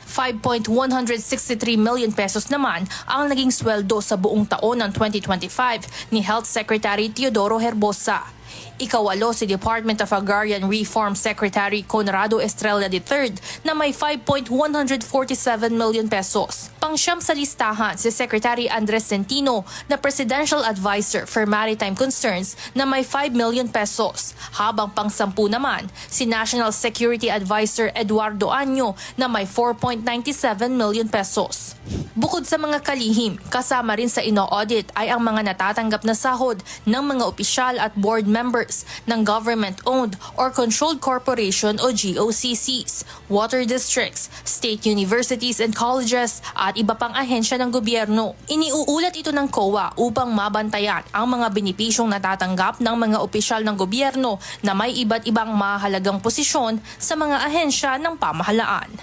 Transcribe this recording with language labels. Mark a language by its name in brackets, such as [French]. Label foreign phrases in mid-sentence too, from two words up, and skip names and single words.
[Filipino] 5.163 [English] million pesos [Filipino] naman ang naging sweldo sa buong taon ng 2025 ni Health Secretary Teodoro Herbosa. Ikawalo si Department of Agrarian Reform Secretary Conrado Estrella III na may 5.147 [English] million pesos. [Filipino] Pangsyam sa listahan si Secretary Andres Centino na Presidential Advisor for Maritime Concerns na may 5 [English] million pesos. [Filipino] Habang pangsampu naman si National Security Advisor Eduardo Año na may 4.97 [English] million pesos. [Filipino] Bukod sa mga kalihim, kasama rin sa ino-audit ay ang mga natatanggap na sahod ng mga opisyal at [English] board members [Filipino] ng [English] government-owned or controlled corporation [Filipino] o GOCCs, [English] water districts, state universities and colleges [Filipino] at iba pang ahensya ng gobyerno. Iniuulat ito ng COA upang mabantayan ang mga benepisyong natatanggap ng mga opisyal ng gobyerno na may iba't ibang mahalagang posisyon sa mga ahensya ng pamahalaan.